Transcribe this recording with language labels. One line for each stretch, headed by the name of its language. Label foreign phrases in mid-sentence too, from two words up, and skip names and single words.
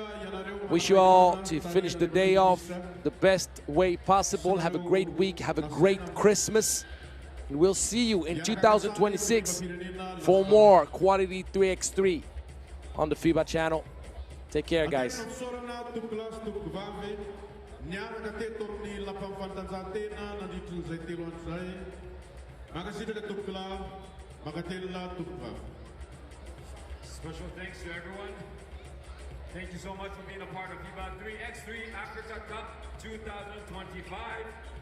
English: Wish you all to finish the day off the best way possible. Have a great week. Have a great Christmas. And we'll see you in 2026 for more quality 3x3 on the FIBA channel. Take care, guys.
Malagasy: Niaraka teto amin'ny lampamfantanjahantena nandritra n'izay telo andro zay. Mankasitraka tompokilava, mankatelona tompokivavy.
English: Special thanks to everyone. Thank you so much for being a part of FIBA 3x3 Africa Cup 2025.